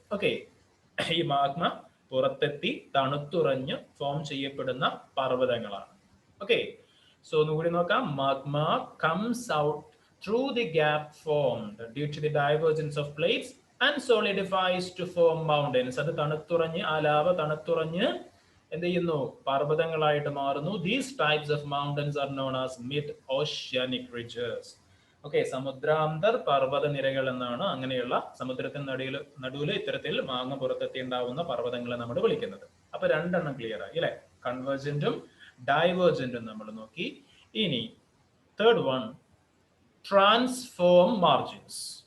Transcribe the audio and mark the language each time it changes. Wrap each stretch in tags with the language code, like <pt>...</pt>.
<ml>Okay, ഈ magma പുറത്തെത്തി തണുത്തുറഞ്ഞ് form ചെയ്യപ്പെടുന്ന പർവ്വതങ്ങളാണ്.</ml> <en>okay, so</en> <ml>ഒന്നുകൂടി നോക്കാം.</ml> <en>Magma comes out through the gap formed due to the divergence of plates and solidifies to form mountains.</en> <ml>അത് തണുത്തുറഞ്ഞ്, ആ lava തണുത്തുറഞ്ഞ് എന്ത് ചെയ്യുന്നു? പർവ്വതങ്ങളായിട്ട് മാറുന്നു.</ml> <en>These types of mountains are known as mid-oceanic ridges.</en> <ml>Okay, സമുദ്രാന്തർ പർവ്വത നിരകൾ എന്നാണ് അങ്ങനെയുള്ള സമുദ്രത്തിന് നടുവിൽ ഇത്തരത്തിൽ മാങ്ങ പുറത്തെത്തി ഉണ്ടാവുന്ന പർവ്വതങ്ങളെ നമ്മൾ വിളിക്കുന്നത്. അപ്പൊ രണ്ടെണ്ണം ക്ലിയർ ആയി അല്ലെ? കൺവേർജന്റും ഡൈവേർജന്റും നമ്മൾ നോക്കി. ഇനി തേർഡ് വൺ, ട്രാൻസ്ഫോം മാർജിൻസ്.</ml>